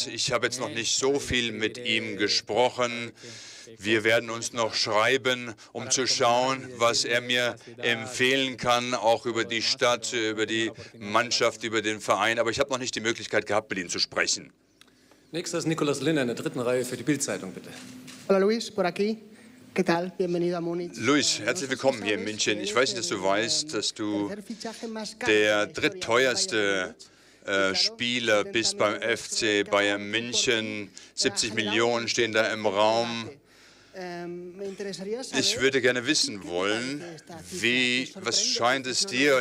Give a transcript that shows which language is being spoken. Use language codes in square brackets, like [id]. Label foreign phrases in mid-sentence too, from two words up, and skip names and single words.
[de] Ich habe jetzt noch nicht so viel mit ihm gesprochen. Wir werden uns noch schreiben, um zu schauen, was er mir empfehlen kann, auch über die Stadt, über die Mannschaft, über den Verein. Aber ich habe noch nicht die Möglichkeit gehabt, mit ihm zu sprechen. Nächster ist Nicolas Linner in der dritten Reihe für die Bild-Zeitung, bitte. [es] Hola Luis, por aquí. ¿Qué tal? Bienvenido a Múnich. [de] Luis, herzlich willkommen hier in München. Ich weiß nicht, dass du weißt, dass du der drittteuerste Spieler bist beim FC Bayern München. 70 Millionen stehen da im Raum. Ich würde gerne wissen wollen, was scheint es dir?